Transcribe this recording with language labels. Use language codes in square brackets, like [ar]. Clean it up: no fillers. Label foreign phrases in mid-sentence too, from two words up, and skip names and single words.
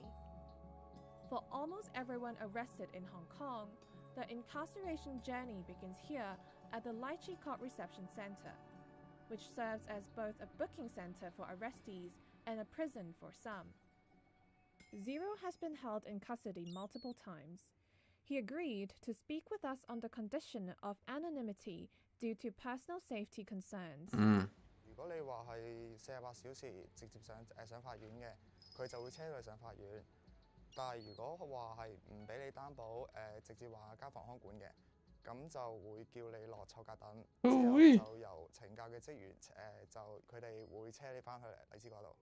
[en] For almost everyone arrested in Hong Kong, the incarceration journey begins here at the Lychee Court Reception Center, which serves as both a booking center for arrestees and a prison for some. Zero has been held in custody multiple times. He agreed to speak with us on the condition of anonymity due to personal safety concerns. [yue] 如果你話係48小時直接上法院嘅，佢就會車佢上法院。但係如果話係唔俾你擔保，直接話交防康管嘅，咁就會叫你落臭格等，之後就由懲教嘅職員就佢哋會車你翻去荔枝嗰度。